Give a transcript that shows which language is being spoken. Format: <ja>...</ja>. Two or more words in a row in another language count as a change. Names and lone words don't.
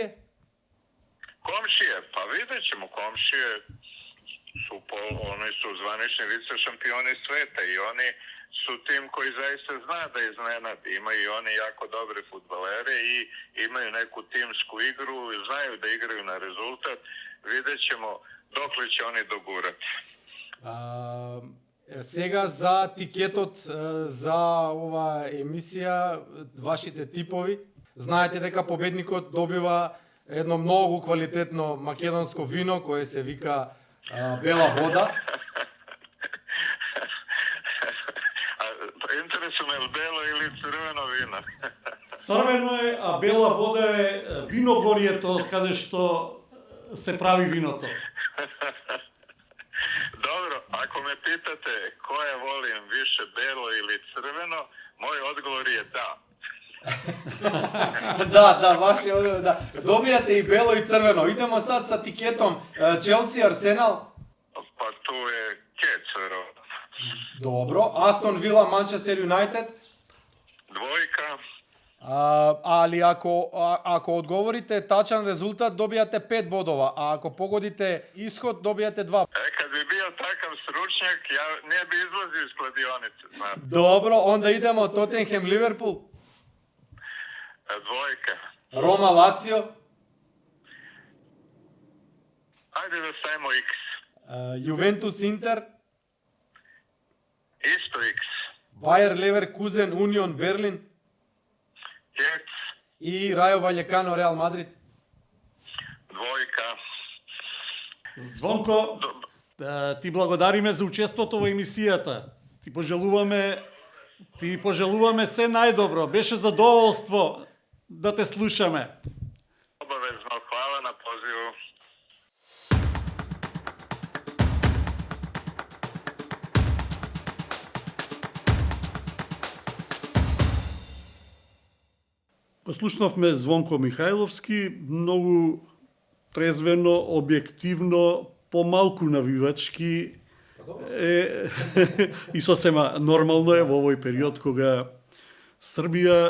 <sr>Komšije, pa vidjet ćemo, komšije oni su zvanični vice šampioni sveta i oni su tim koji zaista zna da iznenadi. Imaju i oni jako dobre fudbalere i imaju neku timsku igru, znaju da igraju na rezultat. Vidjet ćemo dokle će oni dogurati.</sr> <mk>Сега за тикетот за ова емисија, вашите типови. Знаете дека победникот добива едно многу квалитетно македонско вино кое се вика Бела вода. Интересно е бело или црвено вино? Црвено е, а бела вода е виногорието каде што се прави виното.</mk> <sr>Dobro, ako me pitate koje volim više, belo ili crveno, moj odgovor je da.</sr> <mk>Да, ваше одговор, да.</mk> <sr>Добијате и бело и црвено. Идемо сад са тикетом Челси, Арсенал. Pa tu je Kec, verovatno.</sr> <mk>Добро. Астон Вила, Манчестер Юнайтед.</mk> <sr>Dvojka. Али ако одговорите тачан резултат, добијате 5 бодова, а ако погодите исход, добијате 2. Kad bi bio takav stručnjak, ja ne bi izlazio iz kladionice, znate. Добро, онда идемо Тотенхем, Ливерпул. Dvojka. Рома, Лацио. Ajde da stavimo X. Јувентус, Интер. Isto X. Бајер Леверкузен, Унион Берлин. Kec. И Рајо Ваљекано, Реал Мадрид. Dvojka.</sr> <mk>Звонко, ти благодариме за учеството во емисијата. Ти пожелуваме се најдобро. Беше задоволство да те слушаме.</mk> <sr>Obavezno, hvala na pozivu.</sr> <mk>Слушнавме Звонко Михајловски, многу трезвено, објективно, помалку навивачки и сосема нормално е во овој период кога Србија</mk>